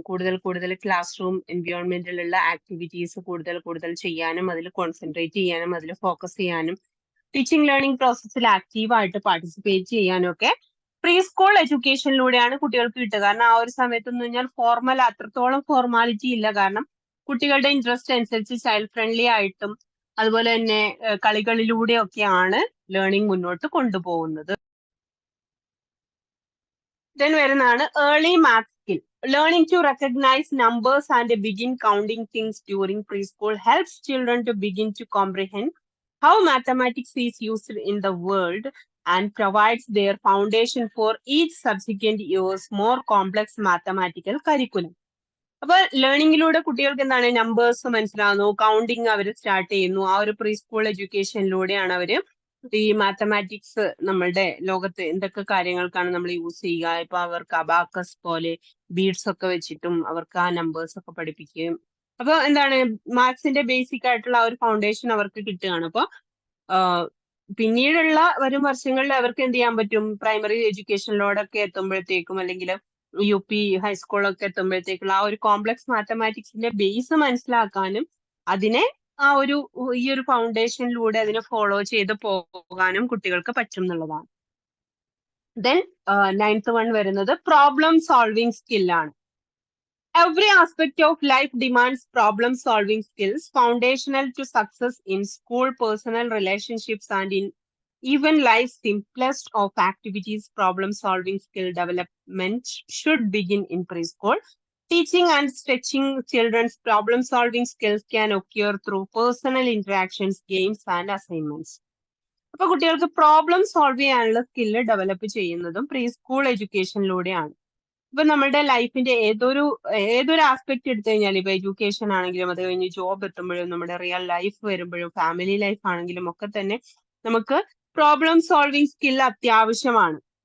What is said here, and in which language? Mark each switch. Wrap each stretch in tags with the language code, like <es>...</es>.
<ml>കൂടുതൽ കൂടുതൽ class room എൻവയോൺമെന്റിലുള്ള activities കൂടുതൽ ചെയ്യാനും അതിൽ കോൺസെൻട്രേറ്റ് ചെയ്യാനും അതിൽ ഫോക്കസ് ചെയ്യാനും ടീച്ചിങ് ലേണിംഗ് പ്രോസസ്സിൽ ആക്റ്റീവായിട്ട് പാർട്ടിസിപ്പേറ്റ് ചെയ്യാനും ഒക്കെ പ്രീ സ്കൂൾ എഡ്യൂക്കേഷനിലൂടെയാണ് കുട്ടികൾക്ക് കിട്ടുക. കാരണം ആ ഒരു സമയത്ത് എന്ന് പറഞ്ഞാൽ ഫോർമൽ അത്രത്തോളം ഫോർമാലിറ്റി ഇല്ല. കാരണം കുട്ടികളുടെ ഇൻട്രസ്റ്റ് അനുസരിച്ച് ചൈൽഡ് ഫ്രണ്ട്ലി ആയിട്ടും അതുപോലെ തന്നെ കളികളിലൂടെയൊക്കെയാണ് ലേണിംഗ് മുന്നോട്ട് കൊണ്ടുപോകുന്നത്. ദെൻ വരുന്നതാണ് early maths skill.</ml> <en>Learning to recognise numbers and begin counting things during pre school helps children to begin to comprehend how mathematics is used in the world and provides their foundation for each subsequent year's more complex mathematical curriculum.</en> <ml>അപ്പൊ ലേണിംഗിലൂടെ കുട്ടികൾക്ക് എന്താണ് numbers മനസ്സിലാവുന്നു, counting അവർ start ചെയ്യുന്നു. ആ ഒരു pre school എഡ്യൂക്കേഷനിലൂടെയാണ് അവര് ഈ mathematics നമ്മളുടെ ലോകത്ത് എന്തൊക്കെ കാര്യങ്ങൾക്കാണ് നമ്മൾ യൂസ് ചെയ്യുക. ഇപ്പൊ അവർക്ക് അബാക്കസ് പോലെ ബീഡ്സ് ഒക്കെ വെച്ചിട്ടും അവർക്ക് ആ നമ്പേഴ്സ് ഒക്കെ പഠിപ്പിക്കുകയും അപ്പൊ എന്താണ് മാത്സിന്റെ ബേസിക് ആയിട്ടുള്ള ആ ഒരു ഫൗണ്ടേഷൻ അവർക്ക് കിട്ടുകയാണ്. അപ്പൊ പിന്നീടുള്ള വരും വർഷങ്ങളിൽ അവർക്ക് എന്ത് ചെയ്യാൻ പറ്റും, പ്രൈമറി എഡ്യൂക്കേഷനിലോടൊക്കെ എത്തുമ്പോഴത്തേക്കും അല്ലെങ്കിൽ UP ഹൈസ്കൂളൊക്കെ എത്തുമ്പോഴത്തേക്കുള്ള ആ ഒരു കോംപ്ലക്സ് മാത്തമാറ്റിക്സിന്റെ ബേസ് മനസ്സിലാക്കാനും അതിനെ ആ ഒരു ഈ ഒരു ഫൗണ്ടേഷനിലൂടെ അതിനെ ഫോളോ ചെയ്ത് പോകാനും കുട്ടികൾക്ക് പറ്റും എന്നുള്ളതാണ്. ദെൻ 9th വൺ വരുന്നത് problem solving സ്കില്ലാണ്.</ml> <en>Every aspect of life demands problem-solving skills, foundational to success in school, personal relationships, and in even life's simplest of activities. Problem-solving skill development should begin in preschool. Teaching and stretching children's problem-solving skills can occur through personal interactions, games, and assignments.</en> <ml>അപ്പൊ കുട്ടികൾക്ക് problem solve ചെയ്യാനുള്ള skill develop ചെയ്യുന്നതും pre school എഡ്യൂക്കേഷനിലൂടെയാണ്. ഇപ്പൊ നമ്മുടെ ലൈഫിന്റെ ഏതൊരു aspect എടുത്തു കഴിഞ്ഞാൽ ഇപ്പൊ എഡ്യൂക്കേഷൻ ആണെങ്കിലും അത് കഴിഞ്ഞ് ജോബ് എത്തുമ്പോഴും നമ്മുടെ റിയൽ ലൈഫ് വരുമ്പോഴും ഫാമിലി ലൈഫ് ആണെങ്കിലും ഒക്കെ തന്നെ നമുക്ക് പ്രോബ്ലം സോൾവിങ് സ്കിൽ അത്യാവശ്യമാണ്.</ml>